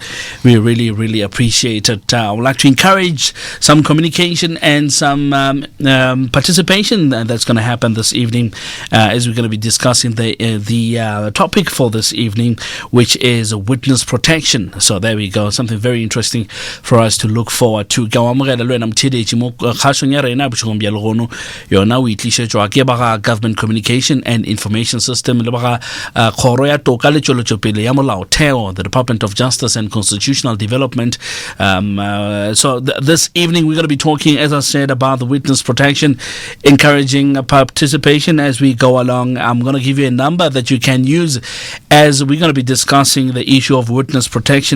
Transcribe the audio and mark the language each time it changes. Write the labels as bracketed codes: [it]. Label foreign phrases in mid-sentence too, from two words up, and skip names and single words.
[en] We really, really appreciate it. I would like to encourage some communication and some participation that's going to happen this evening as we're going to be discussing the topic for this evening, which is witness protection. So there we go, something very interesting for us to look forward to. [nso] Yona we tlisetswa ke ba Government Communication and Information System le ba khoro ya toka le tšwelopele ya molaotheo, [en] the Department of Justice and Constitutional Development. So this evening we're going to be talking, as I said, about the witness protection, encouraging participation as we go along. I'm going to give you a number that you can use as we're going to be discussing the issue of witness protection.